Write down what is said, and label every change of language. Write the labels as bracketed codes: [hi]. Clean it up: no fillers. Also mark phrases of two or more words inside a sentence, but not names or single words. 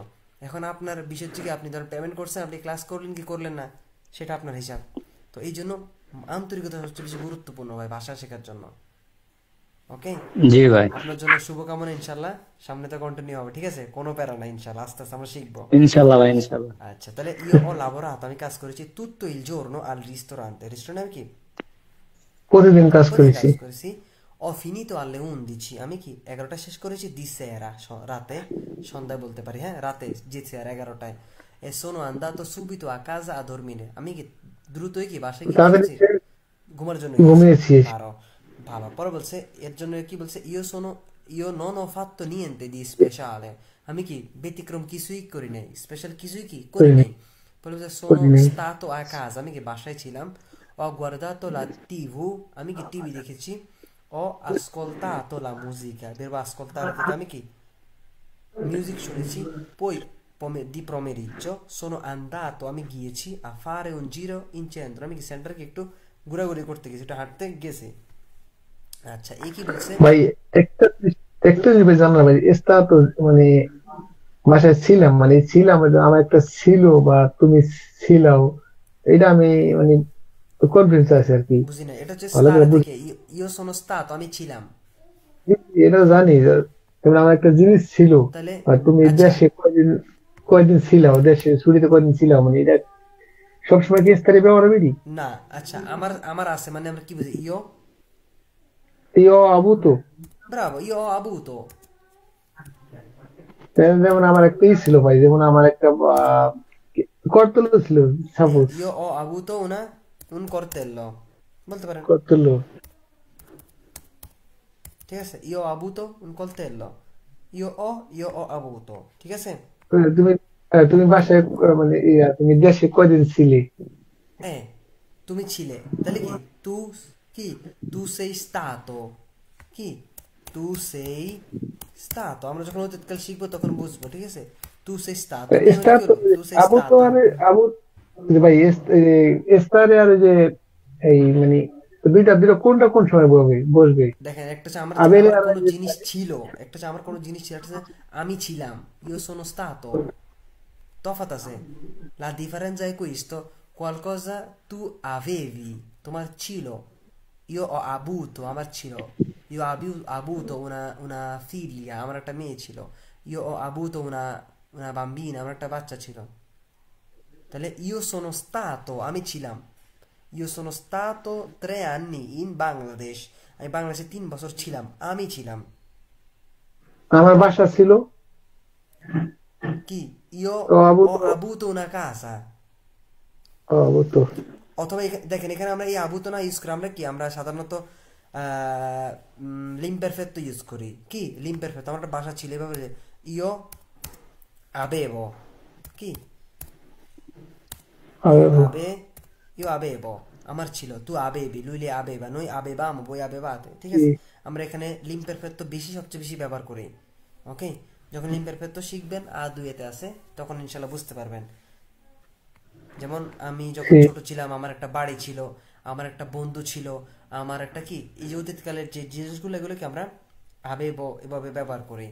[bn] এখন আপনার বিষয় হচ্ছে কি, আপনি ধরেন পেমেন্ট করছেন, আপনি ক্লাস করলেন কি করলেন না, সেটা আপনার হিসাব। তো এই জন্য আন্তরিকতা সবচেয়ে বেশি গুরুত্বপূর্ণ ভাই ভাষা শেখার জন্য। ওকে, জি ভাই, আপনার জন্য শুভকামনা, ইনশাল্লাহ সামনে তো কন্টিনিউ হবে, ঠিক আছে? কোনো প্যারা নাই, ইনশাল্লাহ আস্তে আস্তে আমরা শিখবো। ইনশাল্লাহ ভাই ইনশাল্লাহ। আচ্ছা, তাহলে [it] io ho lavorato, [bn] আমি কাজ করেছি [it] tutto il giorno al ristorante, [bn] রেস্টুরেন্ট কি প্রতিদিন কাজ প্রতিদিন করেছি। কাজ করেছি। [it] Ho finito alle 11, [bn] আমি কি 11টা শেষ করেছি, [it] di sera, [bn] রাতে, সন্ধ্যায় বলতে পারি, হ্যাঁ রাতে, [it] di sera [bn] 11টায়। [it] E sono andato subito a casa a dormire, [bn] আমি কি দ্রুতই কি বাসায় কি তাদের গেছি, ঘুমার জন্য গেছি। ঘুমিয়েছি। ভালো, ভালো। পরে বলছে এর জন্য কি বলছে, [it] io non ho fatto niente di speciale, [bn] আমি কি ব্যতিক্রম কিছুই করি নাই, স্পেশাল কিছুই কি করি করিনি, নাই। পরে বলছে sono করিনি। [it] stato a casa, [bn] আমি কি বাসায় ছিলাম। [it] Ho guardato la TV, [bn] আমি কি টিভি দেখেছি। [it] Ho ascoltato la musica, verbo ascoltare [bn] থেকে আমি কি মিউজিক শুনেছি। [it] Poi di pomeriggio sono andato, [bn] আমি গিয়েছি [it] a fare un giro in centro, [bn] আমি কি সেন্টারকে একটু ঘোরাঘুরি করতে গেছি, একটু হাঁটতে গেছি। আচ্ছা, এই কি বলছে? ভাই একটা একটা জিনিস ভাই জানলাম ভাই, এস্তা তো মানে বাসায় ছিলাম, মানে ছিলাম এটা আমার একটা ছিল বা তুমি ছিলাও, এটা আমি মানে কনফিউজ আছে আর কি, বুঝি না, এটা হচ্ছে ভালো করে স্টারে বুঝি। থেকে, [it] io sono stato, [bn] আমি ছিলাম। এটা জানি যে যেমন আমার একটা জিনিস ছিল, তাহলে আর তুমি আচ্ছা, দেশে কয়দিন কয়দিন ছিলাও, দেশে ছুটিতে কয়দিন ছিলাও, মানে এটা সবসময় কি স্থায়ী ব্যবহার হবে? না, আচ্ছা, আমার আমার আছে, মানে আমরা কি বুঝি, [it] io avuto [bn] ব্রাভো, [it] io ho avuto, [bn] যেমন আমার একটা ছিল ভাই, যেমন আমার একটা করতল ছিল, সাপোজ [it] io ho avuto un coltello, [bn] বলতে পারেন, করতল। ঠিক আছে? [it] io ho avuto un coltello, io ho avuto, [bn] ঠিক আছে? তুমি তুমি বাসায় মানে তুমি দেশে কয়দিন ছিলে? Eh, তুমি ছিলে, তাহলে কি তু, কি [it] tu sei stato, [bn] কি [it] tu sei stato, [bn] আমরা যখন অতীতকাল শিখবো তখন বুঝবো, ঠিক আছে? [it] tu sei stato, [bn] নিয়মে স্টার কি তো হলো, [it] tu sei আবু তো stata। [bn] আরে আবু, যে ভাই স্টারে আর ওই যে এই মানে দুইটা দুইটা কোনটা কোন সময় বসবে বসবে? দেখেন, একটা হচ্ছে আমার আবেলে আমার আর কোনো ওই যে জিনিস ছিল, একটা হচ্ছে আমার কোনো জিনিস ছিল, একটা হচ্ছে আমি ছিলাম, [it] io sono stato, [bn] তফাৎ আছে। [it] La differenza è questo, qualcosa tu avevi, [bn] তোমার ছিল, [it] io ho avuto, [bn] আমার ছিল, [it] io ho avuto una figlia, [bn] আমার একটা মেয়ে ছিল, [it] io ho avuto una bambina, [bn] আমার একটা বাচ্চা ছিল। তাহলে [it] io sono stato, [bn] আমি ছিলাম, [it] io sono stato 3 anni in Bangladesh, [bn] আমি বাংলাদেশে 3 বছর ছিলাম, আমি ছিলাম। আমার বাসা ছিল। কি io [it] তো আবু ho তো avuto una casa, আবু তো [bn] অথবা দেখেন এখানে আমরা এই আবুতো না ইউজ করি, আমরা কি আমরা সাধারণত লিমপারফেক্টো ইউজ করি, কি লিমপারফেক্টো, আমার একটা ভাষা ছিল এভাবে যে [it] io avevo, [bn] কি ইও আবু। আবে [it] io avevo, [bn] আমার ছিল, [it] tu avevi, lui le aveva, noi avevamo, voi avevate, [bn] ঠিক জি আছে? আমরা এখানে লিমপেরফেক্টো বেশি, সবচেয়ে বেশি ব্যবহার করি। ওকে, যখন লিমপেরফেক্টো শিখবেন দুইতে আছে, তখন ইনশাল্লাহ বুঝতে পারবেন। যেমন আমি যখন জি ছোট ছিলাম, আমার একটা বাড়ি ছিল, আমার একটা বন্ধু ছিল, আমার একটা কি, এই যে অতীতকালের যে জিনিসগুলো, এগুলোকে আমরা আবেব এভাবে ব্যবহার করি।